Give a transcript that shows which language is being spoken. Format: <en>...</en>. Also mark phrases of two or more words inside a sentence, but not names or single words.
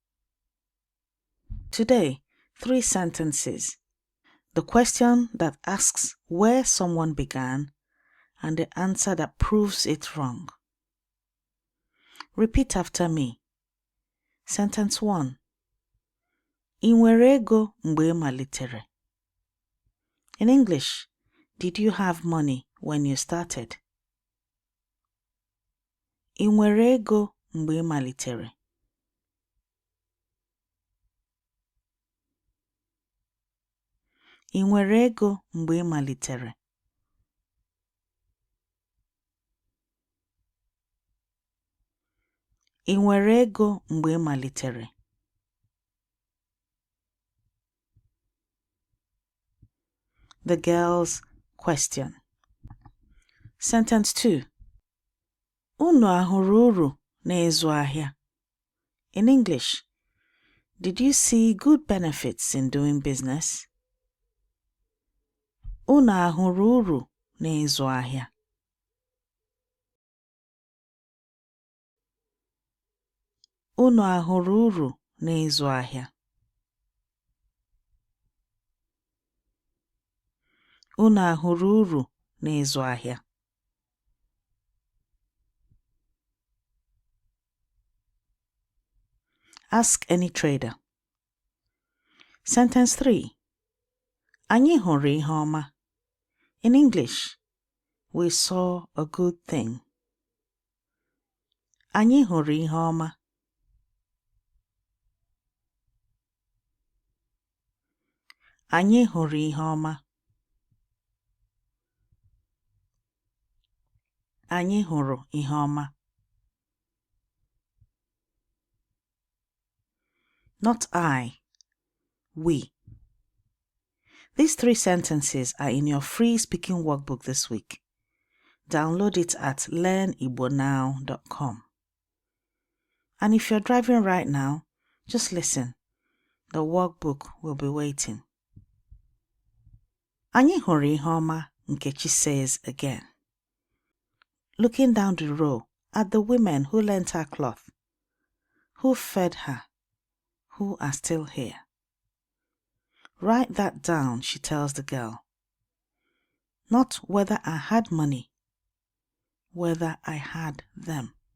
<en>Today, 3 sentences. The question that asks where someone began and the answer that proves it wrong. Repeat after me. Sentence 1.</en> <ig>I nwere ego mgbe ị malitere?</ig> <en>In English, did you have money when you started?</en> <ig>I nwere ego mgbe ị malitere? I nwere ego mgbe ị malitere? I nwere ego mgbe ị malitere?</ig> <en>The girl's question. Sentence 2.</en> <ig>Unu ahụrụ uru n'ịzụ ahịa?</ig> <en>In English, did you see good benefits in doing business?</en> <ig>Unu ahụrụ uru n'ịzụ ahịa? Unu ahụrụ uru n'ịzụ ahịa? Unu ahụrụ uru n'ịzụ ahịa?</ig> <en>Ask any trader. Sentence 3.</en> <ig>Anyị hụrụ ihe ọma.</ig> <en>In English, we saw a good thing.</en> <ig>Anyị hụrụ ihe ọma. Anyị hụrụ ihe ọma. Anyị hụrụ ihe ọma.</ig> <en>Not I, we. These 3 sentences are in your free speaking workbook this week. download it at learnibonow.com. And if you're driving right now, just listen. The workbook will be waiting.</en> <ig>Anyị hụrụ ihe ọma, Nkechi</ig> <en>says again. Looking down the row at the women who lent her cloth, who fed her, who are still here. Write that down, she tells the girl. Not whether I had money, whether I had them.</en>